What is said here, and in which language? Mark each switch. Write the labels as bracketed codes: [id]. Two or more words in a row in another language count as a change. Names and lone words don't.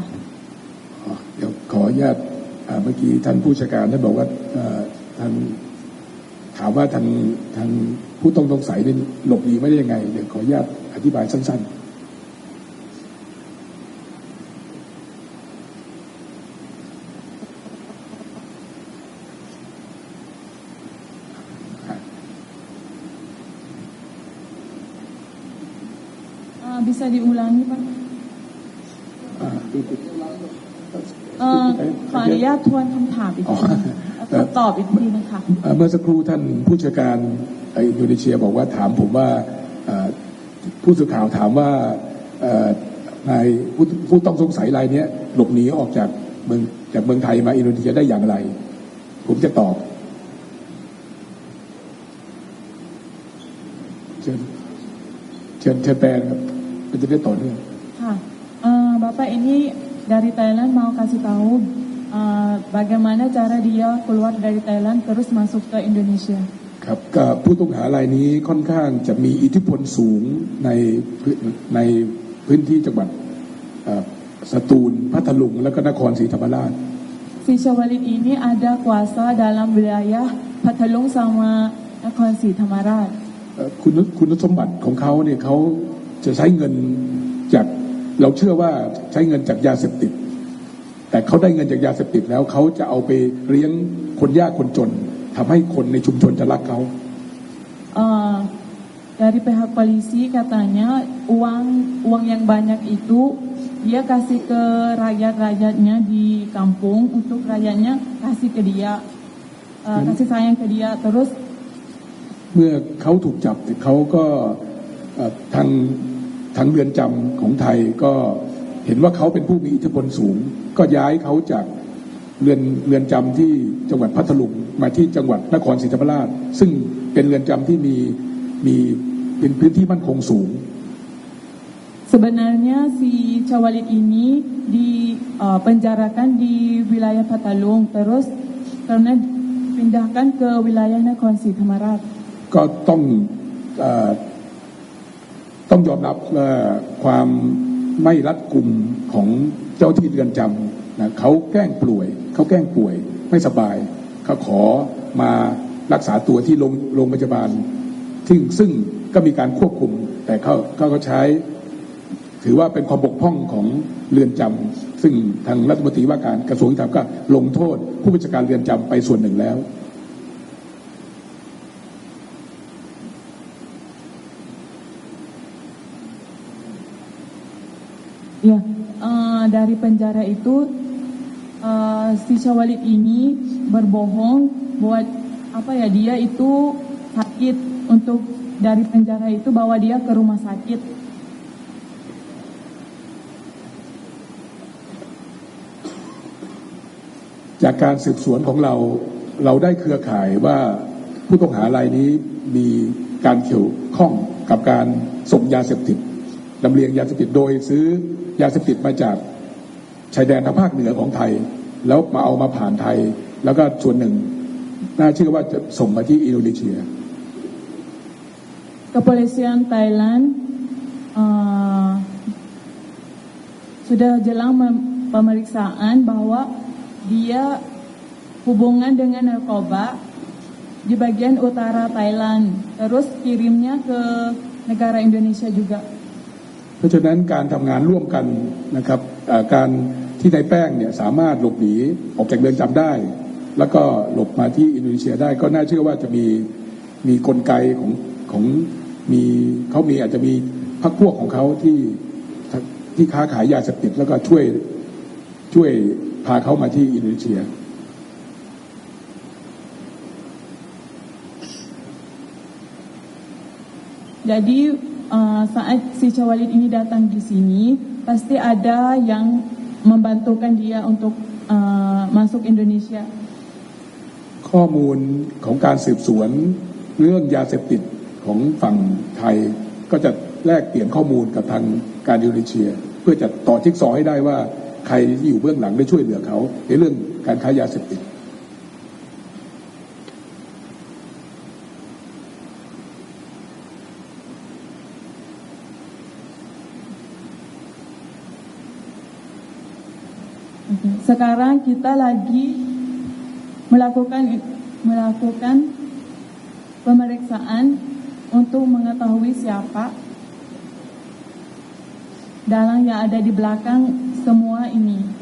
[th] เดี๋ยวขออนุญาตเมื่อกี้ท่านผู้จัดการได้บอกว่าท่านถามว่าทางผู้ต้องสงสัยหลบหนีไม่ได้ยังไงเดี๋ยวขออนุญาตอธิบายสั้นๆ [id] bisa diulangi Pak [th] ขออนุญาตทวนคำถามอีกทีตอบอีกทีนะคะ เมื่อสักครู่ท่านผู้จัดการอินโดนีเซียบอกว่าถามผมว่าผู้สื่อข่าวถามว่านายผู้ต้องสงสัยรายนี้หลบหนีออกจากเมืองไทยมาอินโดนีเซียได้อย่างไรผมจะตอบเชิญแปลครับมันจะได้ต่อเนื่อง [id] ค่ะ Bapak ini dari Thailand mau kasih tahu bagaimana cara dia keluar dari Thailand terus masuk ke Indonesia [th] ครับกับผู้ต้องหารายนี้ค่อนข้างจะมีอิทธิพลสูงในพื้นที่จังหวัดสตูลพัทลุงและก็นครศรีธรรมราช [id] Si Syawalid ini ada kuasa dalam wilayah Pathalung sama Nakhon Sri Thammarat [th] คุณสมบัติของเขาเนี่ยเขาจะใช้เงินจากเราเชื่อว่าใช้เงินจากยาเสพติดแต่เขาได้เงินจากยาเสพติดแล้วเขาจะเอาไปเลี้ยงคนยากคนจนทำให้คนในชุมชนจะรักเขา [id] dari pihak polisi katanya uang yang banyak itu dia kasih ke rakyat-rakyatnya di kampung untuk rakyatnya kasih ke dia kasih sayang ke dia terus [th] เมื่อเขาถูกจับเขาก็ทางเรือนจำของไทยก็เห็นว่าเขาเป็นผู้มีอิทธิพลสูงก็ย้ายเขาจากเรือนจำที่จังหวัดพัทลุงมาที่จังหวัดนครศรีธรรมราชซึ่งเป็นเรือนจำที่มีเป็นพื้นที่มั่นคงสูง [id] Sebenarnya si Syawalid ini dipenjarakan di wilayah Pathalung terus karena dipindahkan ke wilayah Nakhon Sri Thammarat [th] ก็ต้องยอมรับความไม่รัดกุมของเจ้าที่เรือนจำนะเขาแกล้งป่วยไม่สบายเขาขอมารักษาตัวที่โรงพยาบาลซึ่งก็มีการควบคุมแต่เขาก็ใช้ถือว่าเป็นความบกพร่องของเรือนจำซึ่งทางรัฐมนตรีว่าการกระทรวงยุติธรรมก็ลงโทษผู้บัญชาการเรือนจำไปส่วนหนึ่งแล้ว [id] Ya, dari penjara itu si Syawalid ini berbohong buat dia itu sakit untuk dari penjara itu bawa dia ke rumah sakit. [th] จากการสืบสวนของเราได้เครือข่ายว่าผู้ต้องหารายนี้มีการเกี่ยวข้องกับการส่งยาเสพติดลำเลียงยาเสพติดโดยซื้อยาเสพติดมาจากชายแดนทางภาคเหนือของไทยแล้วมาผ่านไทยแล้วก็ส่วนหนึ่งน่าเชื่อว่าจะส่งมาที่อินโดนีเซีย [id] Kepolisian Thailand sudah jelang pemeriksaan bahwa dia hubungan dengan narkoba di bagian utara Thailand, terus kirimnya ke negara Indonesia juga. [th] เพราะฉะนั้นการทำงานร่วมกันนะครับการที่นายแป้งเนี่ยสามารถหลบหนีออกจากเรือนจำได้แล้วก็หลบมาที่อินโดนีเซียได้ก็น่าเชื่อว่าจะมีกลไกของเขามีอาจจะมีพรรคพวกของเขาที่ค้าขายยาเสพติดแล้วก็ช่วยพาเขามาที่อินโดนีเซีย [id] Jadi saat si Cawalid ini datang di sini, pasti ada yang membantukan dia untuk masuk Indonesia. [th] ข้อมูลของการสืบสวนเรื่องยาเสพติดของฝั่งไทยก็จะแลกเปลี่ยนข้อมูลกับทางการอินโดนีเซียเพื่อจะต่อจิ๊กซอว์ให้ได้ว่าใครที่อยู่เบื้องหลังได้ช่วยเหลือเขาในเรื่องการค้ายาเสพติด [id] Sekarang kita lagi melakukan pemeriksaan untuk mengetahui siapa dalang yang ada di belakang semua ini.